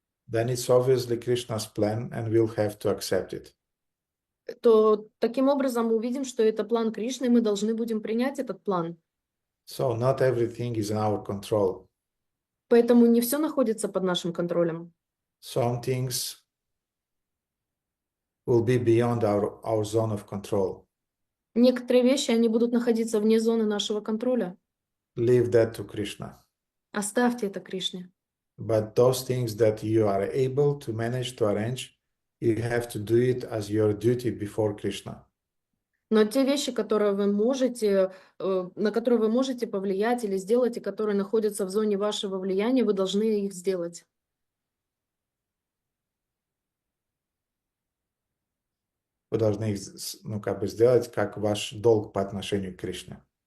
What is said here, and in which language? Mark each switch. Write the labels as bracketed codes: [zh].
[en] then it's obviously Krishna's plan and we'll have to accept it. [ru] то таким образом мы увидим, что это план Кришны, и мы должны будем принять этот план. [en] So not everything is in our control. [ru] Поэтому не все находится под нашим контролем. [en] Some things will be beyond our zone of control. [ru] Некоторые вещи, они будут находиться вне зоны нашего контроля. [en] Leave that to Krishna. [ru] Оставьте это Кришне. [en] But those things that you are able to manage to arrange, you have to do it as your duty before Krishna. [ru] Но те вещи, которые вы можете, на которые вы можете повлиять или сделать, и которые находятся в зоне вашего влияния, вы должны их сделать. Вы должны их, сделать как ваш долг по отношению к Кришне.